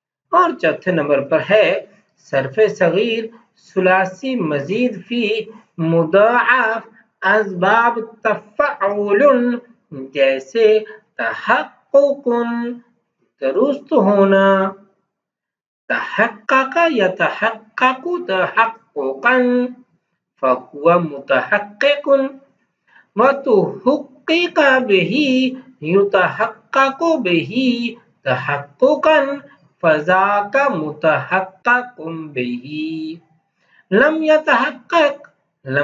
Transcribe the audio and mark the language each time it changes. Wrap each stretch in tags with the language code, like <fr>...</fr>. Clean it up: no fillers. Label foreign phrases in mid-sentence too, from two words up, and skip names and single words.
<hi>और चौथे नंबर पर है</hi> <ar>صرف صغير ثلاثي مزيد فيه مضاعف اسباب تفعل</ar> <hi>जैसे तहक्कुकुन दुरुस्त होना,</hi> <ar>تحقق يتحقق تحققا فهو متحقق وتحقق به يتحقق به تحققا فذاك متحقق به لم يتحقق لم</ar>